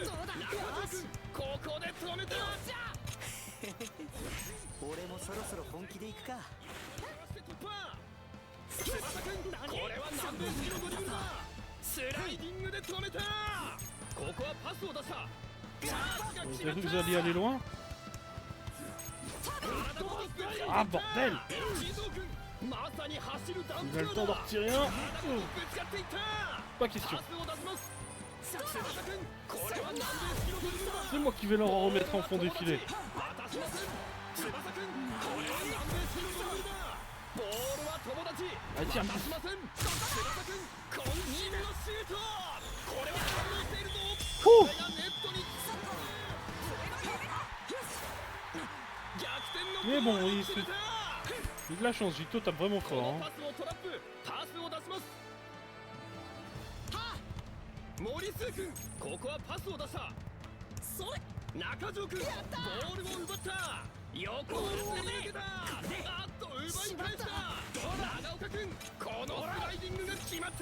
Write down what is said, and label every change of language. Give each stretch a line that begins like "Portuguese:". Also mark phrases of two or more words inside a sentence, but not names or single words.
Japanese: 中田君ここで止めた。俺もそろそろ本気で行くか。翼君これは南米式のドリブルだ。スライディングで止めた。ここはパスを出した。チャージが決
French: J'ai
Japanese: ま
French: cru
Japanese: っ
French: que
Japanese: た。
French: vous alliez aller loin. Ah bordel.
Japanese: 地蔵君まさに走るダン
French: Il
Japanese: プ
French: a
Japanese: ラ
French: le
Japanese: ー
French: temps
Japanese: だ。
French: d'en retirer un.
Japanese: 体ごとぶつかっていった。
French: Pas question.
Japanese: パスを出します。翼君これは南米式のドリブルだ。
French: C'est moi qui vais leur en remettre en fond défilé.
Japanese: 渡しません。翼君これは南米式のドリブルだ。ボールは友達
French: Ah tiens.
Japanese: 渡しません。翼君渾身のシュート。これは反応しているぞ。 Ouh. これがネットに逆転の
French: Mais
Japanese: ゴー
French: bon,
Japanese: ルを
French: il
Japanese: 決めた。
French: Il a de la chance, Gito tape vraiment
Japanese: こ
French: fort.
Japanese: の Hein. パスをトラップ。パスを出します。森末君ここはパスを出した。中条君ボールを奪った。横をすり抜けた。あっと奪い返した。長岡君このスライディングが決まった。